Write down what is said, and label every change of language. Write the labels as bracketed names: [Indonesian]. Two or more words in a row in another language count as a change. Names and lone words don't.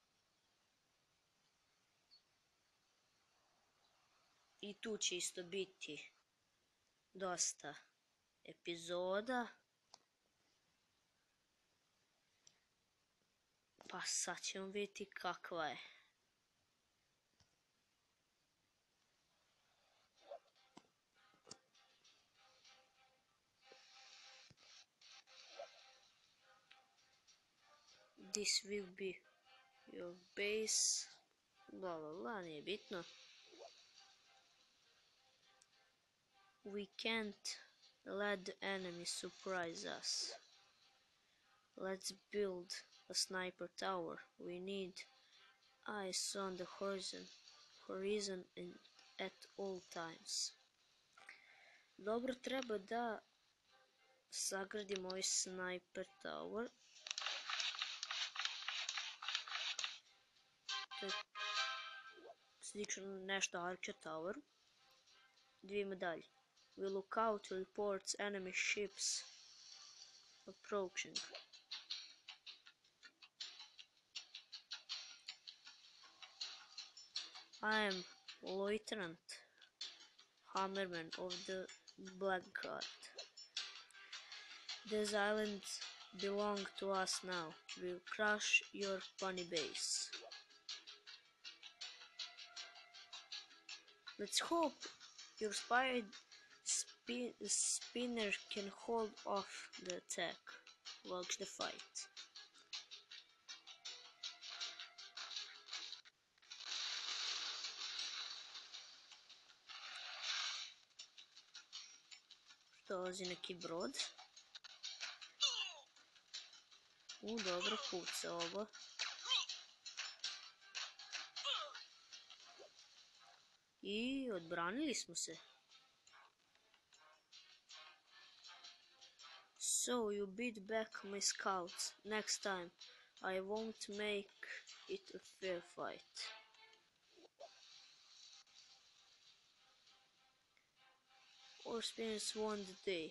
[Bosnian] I tu će isto biti dosta epizoda. Pa sad ćemo vidjeti kakva je. [English] This will be your base. Bla bla bla, [Bosnian] nije bitno. [English] We can't let the enemy surprise us. Let's build a sniper tower. We need eyes on the horizon at all times. [Bosnian] Dobro, treba da sagradimo ovaj [English] sniper tower. [Bosnian] To je slično nešto Archer Tower. Dvije medalje. [English] We look out reports enemy ships approaching. I am Lieutenant Hammerman of the Blackguard. These islands belong to us now. We'll crush your bunny base. Let's hope your spinner can hold off the attack. Watch the fight. [Bosnian] Dolazi neki brod. Dobro, puca ovo. I odbranili smo se. [English] So you beat back my scouts. Next time I won't make it a fair fight. Our spinners won the day.